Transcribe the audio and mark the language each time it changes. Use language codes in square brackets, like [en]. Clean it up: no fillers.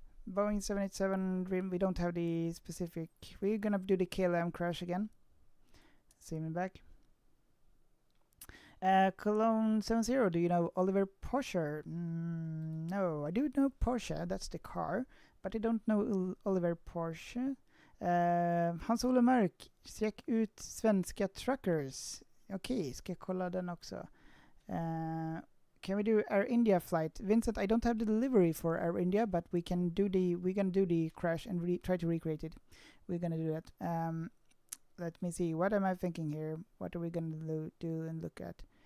[en] Boeing 787 Dream, we don't have the specific. We're gonna do the KLM crash again. See me back. Cologne 70, do you know Oliver Porsche? No, I do know Porsche, that's the car, but I don't know Oliver Porsche. [sv] Hans-Olle Mörk, check ut svenska truckers. Okej, ska jag kolla den också. [en] Can we do Air India flight? Vincent, I don't have the delivery for Air India, but we can do the crash and try to recreate it. We're gonna do that. Let me see. What am I thinking here? What are we gonna do and look at?